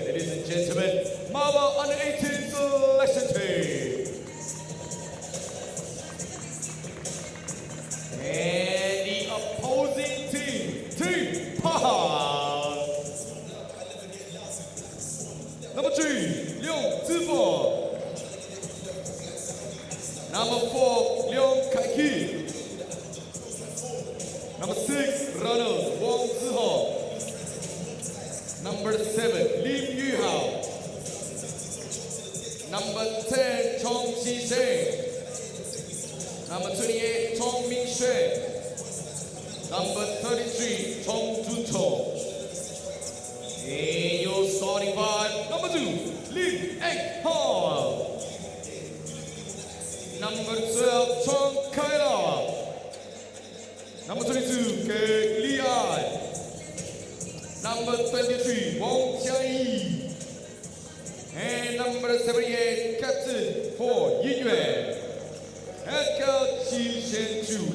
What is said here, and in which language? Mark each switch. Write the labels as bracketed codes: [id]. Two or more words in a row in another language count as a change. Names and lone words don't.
[en] Ladies and gentlemen, MABA Under 18 selection team. And the opposing team, Team Pahang. Number 3, Leong Zifo. Number 4, Leong Kai Ki. Number 6, Ronald Wong Ziho. Number 7, Lim Yu Hao. Number 10, Chong Chi Sheng. Number 28, Chong Ming Shui. Number 33, Chong Jun Chong. And your starting five, number 2, Lim Eng Hong. Number 12, Chong Kai La. Number 22, Kek Li Ai. Number 23, Wong Xiaoyi. And number 78, Captain Ho Yinyuan. Head coach Qi Xianchu.